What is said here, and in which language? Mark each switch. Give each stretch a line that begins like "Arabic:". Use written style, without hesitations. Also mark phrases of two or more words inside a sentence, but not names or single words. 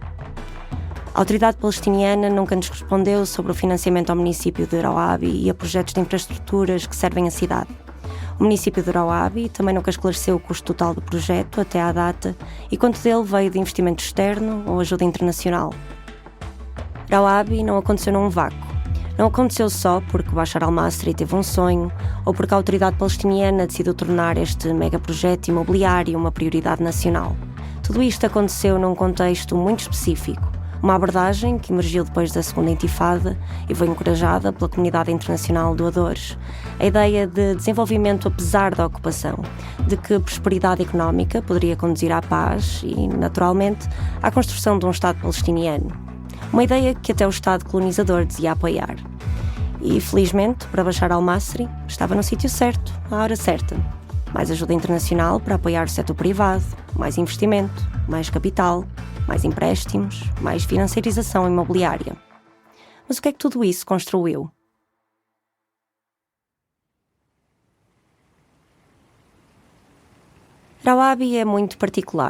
Portuguese: A autoridade palestiniana nunca nos respondeu sobre o financiamento ao município de Rawab e a projetos de infraestruturas que servem a cidade. O município de Rawab também nunca esclareceu o custo total do projeto até à data e quanto dele veio de investimento externo ou ajuda internacional. Rawab não aconteceu num vácuo. Não aconteceu só porque Bashar al-Masri teve um sonho ou porque a autoridade palestiniana decidiu tornar este megaprojeto imobiliário uma prioridade nacional. Tudo isto aconteceu num contexto muito específico. Uma abordagem que emergiu depois da Segunda Intifada e foi encorajada pela comunidade internacional de doadores. A ideia de desenvolvimento apesar da ocupação, de que prosperidade económica poderia conduzir à paz e, naturalmente, à construção de um Estado palestiniano. Uma ideia que até o Estado colonizador dizia apoiar. E, felizmente, para Bashar al-Masri, estava no sítio certo, à hora certa. Mais ajuda internacional para apoiar o setor privado, mais investimento, mais capital, mais empréstimos, mais financiarização imobiliária. Mas o que é que tudo isso construiu? Rawab é muito particular.